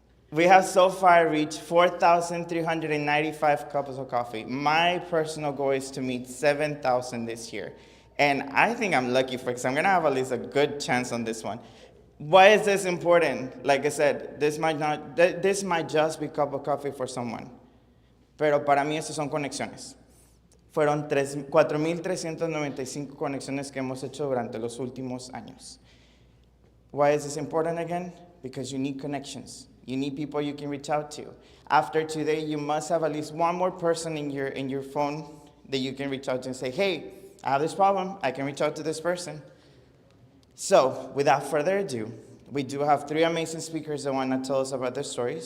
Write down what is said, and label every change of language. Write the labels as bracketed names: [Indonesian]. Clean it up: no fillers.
[English] We have so far reached 4,395 cups of coffee. My personal goal is to meet 7,000 this year. And I think I'm lucky because I'm going to have at least a good chance on this one. Why is this important? Like I said, this might just be a cup of coffee for someone. [Spanish] Pero para mí esas son conexiones. Fueron 4,395 conexiones que hemos hecho durante los últimos años. [English] Why is this important again? Because you need connections. You need people you can reach out to. After today, you must have at least one more person in your phone that you can reach out to and say, hey, I have this problem. I can reach out to this person. So, without further ado, we do have 3 amazing speakers that want to tell us about their stories.